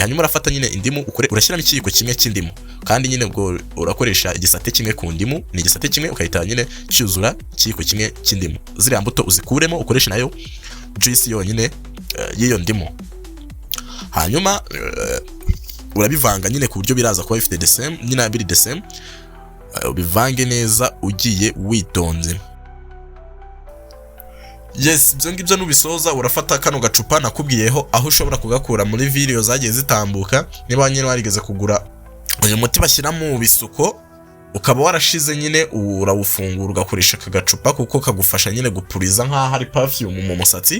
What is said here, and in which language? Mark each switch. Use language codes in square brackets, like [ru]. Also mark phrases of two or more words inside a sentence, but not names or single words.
[rw] Hanyuma urafata nyine indimu urashyiramo ikiyiko kimwe cy'indimu, kandi nyine ubwo urakoresha igisate kimwe ku ndimu, ni igisate kimwe ukahita nyine cyuzura ikiyiko kimwe cy'indimu. Ziriya mbuto uzikuremo ukoreshe nayo juice yonyine y'iyo ndimu. Hanyuma urabivanga nyine ku buryo biraza kuba bifite [en] the same, [rw] nyine biri [en] the same, [rw] ubivange neza ugiye witonze. Yes, ibyo ngibyo nubisoza urafata kano gacupa nakubwiyeho, aho ushobora kugakura muri video zagiye zitambuka. Niba nyine warigeze kugura uyu muti bashyira mu bisuko, ukaba warashize nyine urawufungura ugakoresha aka gacupa, kuko kagufasha nyine gupuriza nk'aho ari perfume mu musatsi.